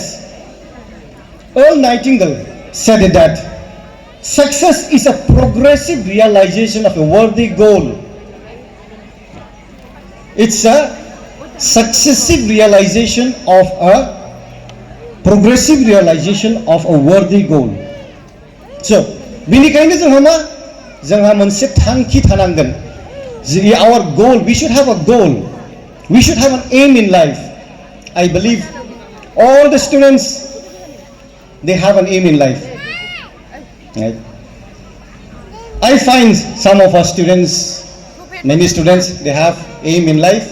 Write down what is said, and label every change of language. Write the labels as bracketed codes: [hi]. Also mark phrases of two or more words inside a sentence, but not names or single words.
[en] Earl Nightingale said that success is a progressive realization of a worthy goal. It's a successive realization of a progressive realization of a worthy goal. So, [brx] बेनिखायनो जोंहा मोनसे थांखि थानांगोन. [en] Our goal, we should have a goal. We should have an aim in life. I believe all the students, they have an aim in life. Right? I find some of our students, many students, they have aim in life.